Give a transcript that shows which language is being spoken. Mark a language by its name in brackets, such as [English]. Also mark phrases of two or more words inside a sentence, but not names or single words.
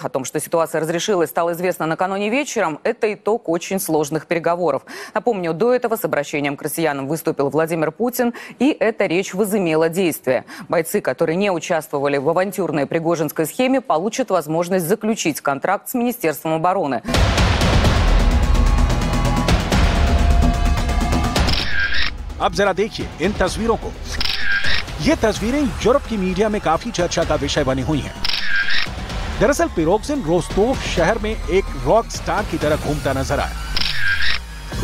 [Russian] О том, что ситуация разрешилась, стало известно накануне вечером. Это итог очень сложных переговоров. Напомню, до этого с обращением к россиянам выступил Владимир Путин, и эта речь возымела действие. Бойцы, которые не участвовали в авантюрной пригожинской схеме, получат возможность заключить контракт с Министерством обороны. [Hindi] अब जरा देखिए इन तस्वीरों को। ये तस्वीरें यूरोप की मीडिया में काफी चर्चा का विषय बनी हुई हैं। दरअसल पिरोग्जिन रोस्तोव शहर में एक [English] rock star [Hindi] की तरह घूमता नजर आया।